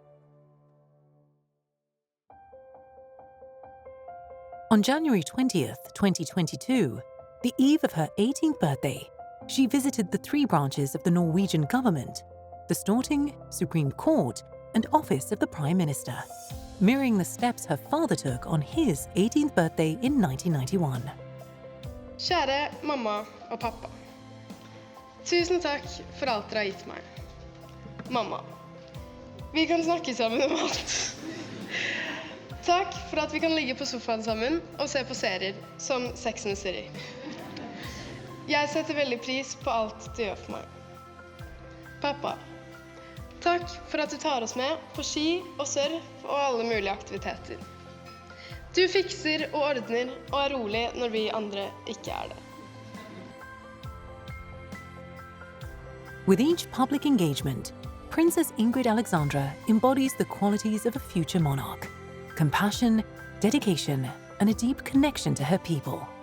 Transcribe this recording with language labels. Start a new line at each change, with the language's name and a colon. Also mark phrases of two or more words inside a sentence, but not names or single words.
English: On January 20th, 2022, the eve of her 18th birthday, she visited the three branches of the Norwegian government, the Storting, Supreme Court, and Office of the Prime Minister, mirroring the steps her father took on his 18th birthday in 1991.
Norwegian: Kjære mamma og pappa. Tusen takk for alt dere har gitt meg. Mamma, vi kan snakke sammen om alt. Takk for at vi kan ligge på sofaen sammen og se på serier som Sex and the City. Jeg setter veldig pris på alt du gjør for meg. Pappa, takk for at du tar oss med på ski og surf og alle mulige aktiviteter. Du fikser og ordner og er rolig når vi andre ikke er det.
English: With each public engagement, Princess Ingrid Alexandra embodies the qualities of a future monarch: compassion, dedication, and a deep connection to her people.